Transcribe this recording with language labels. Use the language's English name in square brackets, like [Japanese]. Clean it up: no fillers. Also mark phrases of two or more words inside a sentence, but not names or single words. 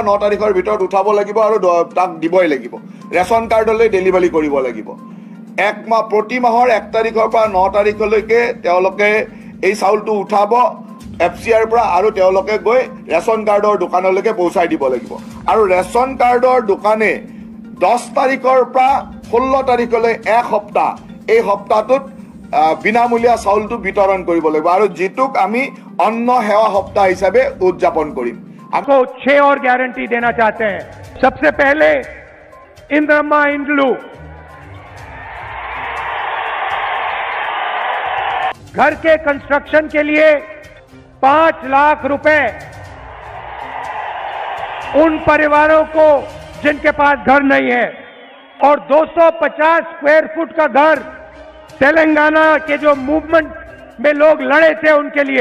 [Assamese] 9 তাৰিখৰ ভিতৰত উঠাব লাগিব আৰু তাক দিবই লাগিব ৰেচন কাৰ্ডলৈ ডেলিভাৰী কৰিব লাগিব প্ৰতি মাহৰ 1 তাৰিখৰ পৰা 9 তাৰিখলৈকে তেওঁলোকে এই চাউলটো উঠাব FCIৰ পৰা আৰু তেওঁলোকে গৈ ৰেচন কাৰ্ডৰ দোকানলৈকে পৌঁছাই দিব লাগিব আৰু ৰেচন কাৰ্ডৰ দোকানে 10 তাৰিখৰ পৰা 16 তাৰিখলৈ এক সপ্তাহ এই সপ্তাহটোত বিনামূলীয়া চাউলটো বিতৰণ কৰিব লাগিব আৰু যেটুক আমি অন্ন সেৱা সপ্তাহ হিচাপে উদযাপন কৰিম। [Hindi] आपको 6 और गारंटी देना चाहते हैं। सबसे पहले इंद्रम्मा इंड्लू घर के कंस्ट्रक्शन के लिए 5 लाख रुपए उन परिवारों को जिनके पास घर नहीं है और 250 स्क्वायर फुट का घर तेलंगाना के जो मूवमेंट में लोग लड़े थे उनके लिए।